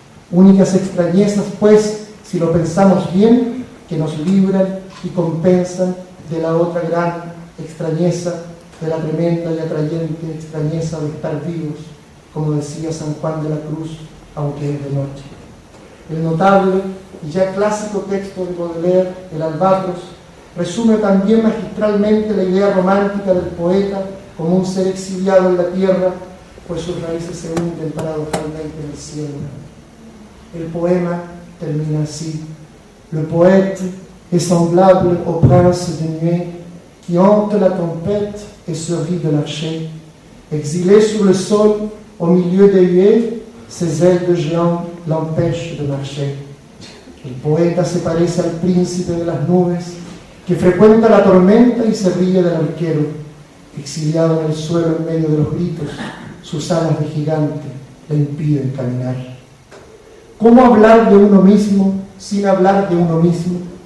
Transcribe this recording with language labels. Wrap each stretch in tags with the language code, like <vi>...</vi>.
<es>Únicas extrañezas, pues, si lo pensamos bien, que nos libran y compensan de la otra gran extrañeza, de la tremenda y atrayente extrañeza de estar vivos, como decía San Juan de la Cruz, aunque es de noche. El notable y ya clásico texto de Baudelaire, El Albatros, resume también magistralmente la idea romántica del poeta como un ser exiliado en la tierra, pues sus raíces se hunden paradojalmente en el cielo. El poema termina así:</es> <fr>Le poète est semblable au prince de nuée qui hante la tempête et se rit de l'archer. Exilé sur le sol, au milieu des huées, ses ailes de géant l'empêchent de marcher.</fr> <es>El poeta se parece al príncipe de las nubes, que frecuenta la tormenta y se ríe del arquero. Exiliado en el suelo en medio de los gritos, sus alas de gigante le impiden caminar. ¿Cómo hablar de uno mismo sin hablar de uno mismo?</es>